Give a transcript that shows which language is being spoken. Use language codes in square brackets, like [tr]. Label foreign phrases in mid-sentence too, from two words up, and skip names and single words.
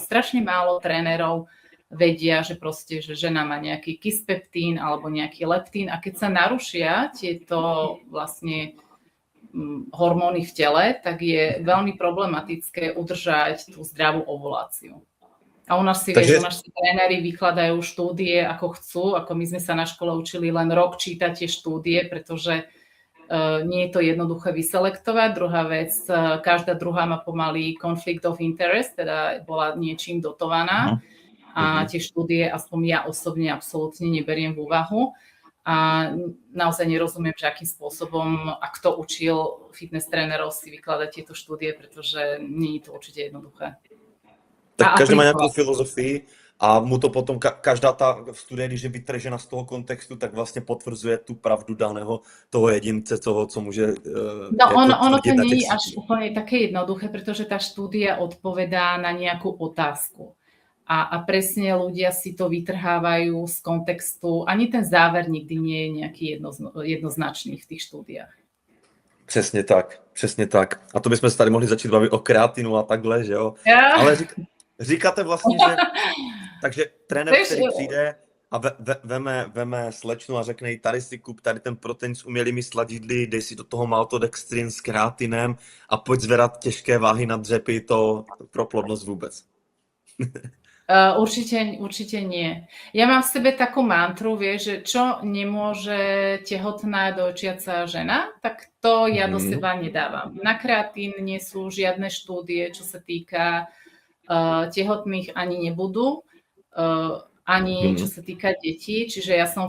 [sk] A strašne málo trénerov vedia, že proste, že žena má nejaký kispeptín alebo nejaký leptín a keď sa narušia tieto vlastne hormóny v tele, tak je veľmi problematické udržať tú zdravú ovuláciu. A u nás si, vieš, u nás si tréneri vykladajú štúdie, ako chcú, ako my sme sa na škole učili len rok čítať tie štúdie, pretože nie je to jednoduché vyselektovať. Druhá vec, každá druhá má pomaly [en] conflict of interest, [sk] teda bola niečím dotovaná a tie štúdie, aspoň ja osobne absolútne neberiem v úvahu a naozaj nerozumiem, že akým spôsobom a kto učil fitness trénerov si vykladať tieto štúdie, pretože nie je to určite jednoduché. [cs] Tak každý má nějakou filozofii a mu to potom každá ta studie, když je vytržena z toho kontextu, tak vlastně potvrzuje tu pravdu daného toho jedince, toho, co může... [sk] No ono to nie je až úplne také jednoduché, pretože tá štúdia odpovedá na nejakú otázku. A presne ľudia si to vytrhávajú z kontextu. Ani ten záver nikdy nie je nejaký jednoznačný v tých štúdiách. [cs] Přesně tak, přesně tak. A to bychom se tady mohli začít bavit o kreatinu a takhle, že jo? Ale říkáte vlastně, že... Takže trenér, který přijde a veme slečnu a řekne jí, tady si kup tady ten protein s umělými sladidly, dej si do toho maltodextrin s kreatinem a pojď zvedat těžké váhy na dřepy, to pro plodnosť vůbec. [sk] Určite nie. Ja mám v sebe takú mantru, vieš, že čo nemôže tehotná dojčiaca žena, tak to ja do seba nedávam. Na kreatín nie sú žiadne štúdie, čo sa týka tehotných, ani nebudú, ani čo sa týka detí, čiže ja som v